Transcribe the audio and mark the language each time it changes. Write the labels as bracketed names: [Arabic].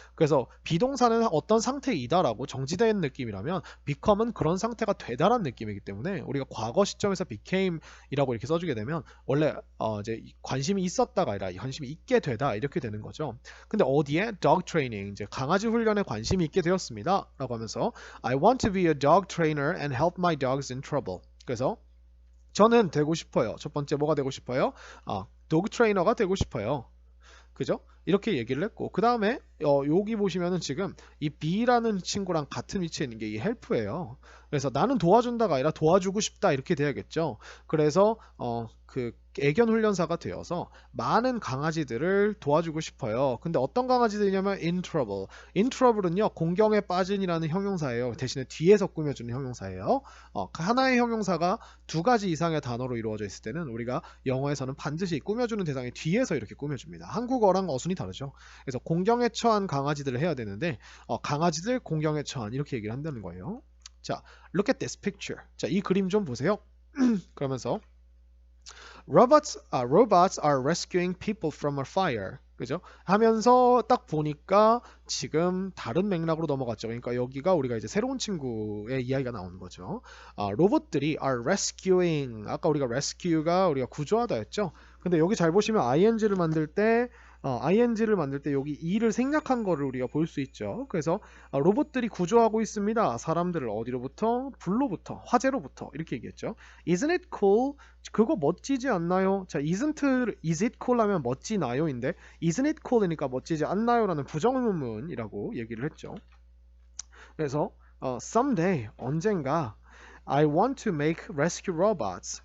[Korean] 그래서 비동사는 어떤 상태이다라고 정지된 느낌이라면 become은 그런 상태가 되다란 느낌이기 때문에 우리가 과거 시점에서 became이라고 이렇게 써주게 되면 원래 이제 관심이 있었다가 아니라 관심이 있게 되다 이렇게 되는 거죠. 근데 어디에? [English] dog training, [Korean] 이제 강아지 훈련에 관심이 있게 되었습니다 라고 하면서 [English] I want to be a dog trainer and help my dogs in trouble. [Korean] 그래서 저는 되고 싶어요. 첫 번째 뭐가 되고 싶어요? 도그 트레이너가 되고 싶어요. 그죠? 이렇게 얘기를 했고, 그 다음에 여기 보시면은 지금 이 B라는 친구랑 같은 위치에 있는 게 이 help예요. 그래서 나는 도와준다가 아니라 도와주고 싶다 이렇게 돼야겠죠. 그래서 그 애견 훈련사가 되어서 많은 강아지들을 도와주고 싶어요. 근데 어떤 강아지들이냐면 in trouble. in trouble은요, 공경에 빠진이라는 형용사예요. 대신에 뒤에서 꾸며주는 형용사예요. 하나의 형용사가 두 가지 이상의 단어로 이루어져 있을 때는 우리가 영어에서는 반드시 꾸며주는 대상이 뒤에서 이렇게 꾸며줍니다. 한국어랑 어순이 다르죠. 그래서 공경에 처한 강아지들을 해야 되는데 강아지들 공경에 처한 이렇게 얘기를 한다는 거예요. 자, [English] look at this picture. [Korean] 자, 이 그림 좀 보세요. 그러면서 [English] robots are rescuing people from a fire. [Korean] 그죠? 하면서 딱 보니까 지금 다른 맥락으로 넘어갔죠. 그러니까 여기가 우리가 이제 새로운 친구의 이야기가 나오는 거죠. 로봇들이 [English] are rescuing. [Korean] 아까 우리가 rescue가 우리가 구조하다 했죠. 근데 여기 잘 보시면 ing를 만들 때 여기 e를 생략한 거를 우리가 볼 수 있죠. 그래서 로봇들이 구조하고 있습니다. 사람들을 어디로부터? 불로부터, 화재로부터 이렇게 얘기했죠. [English] Isn't it cool? [Korean] 그거 멋지지 않나요? 자, [English] is it cool [Korean] 하면 멋지나요인데 [English] isn't it cool [Korean] 이니까 멋지지 않나요라는 부정의문이라고 얘기를 했죠. [English] 그래서 someday, [Korean] 언젠가 [English] I want to make rescue robots.